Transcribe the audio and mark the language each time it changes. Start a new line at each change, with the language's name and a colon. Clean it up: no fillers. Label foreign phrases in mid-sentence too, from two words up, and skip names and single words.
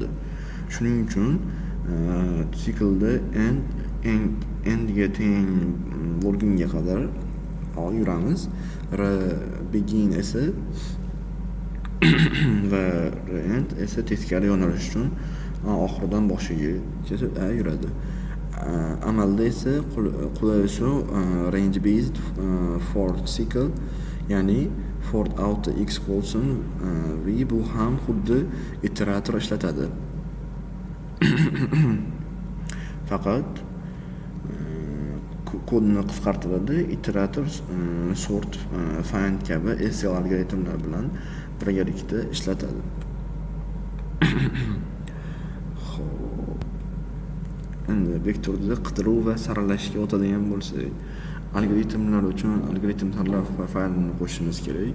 Uzbek: Shuning uchun siklda endga teng bo'lgunga qadar yuramiz. Begin esa va end esa teskari yo'nalish uchun oxiridan boshigacha yuradi. Amalda esa qulaylikli
English: range based for cycle,
Uzbek: ya'ni
English: for auto x
Uzbek: bo'lsin v bu ham xuddi iterator ishlatadi. Faqat kodni qisqartiradi. Iterator sort, find kabi SQL algoritmlar bilan birgalikda ishlatadi. Endi vektorda qidiruv va saralashga o'tadigan bo'lsak, algoritmlar uchun algoritm tanlov faylini qo'shishimiz kerak.